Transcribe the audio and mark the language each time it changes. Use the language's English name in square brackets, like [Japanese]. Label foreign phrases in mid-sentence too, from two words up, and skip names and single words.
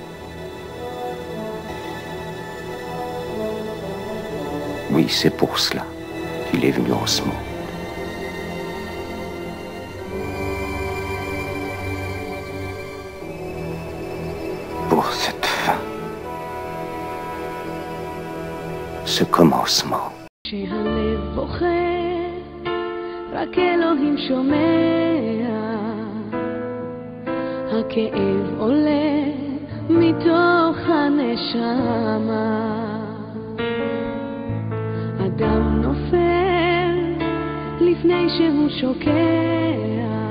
[French] Oui, c'est pour cela qu'il est venu en ce monde. Pour cette fin, ce commencement. [Hebrew] רק אלוהים שומע, הכאב עולה מתוך הנשמה, אדם נופל לפני שהוא שוקע,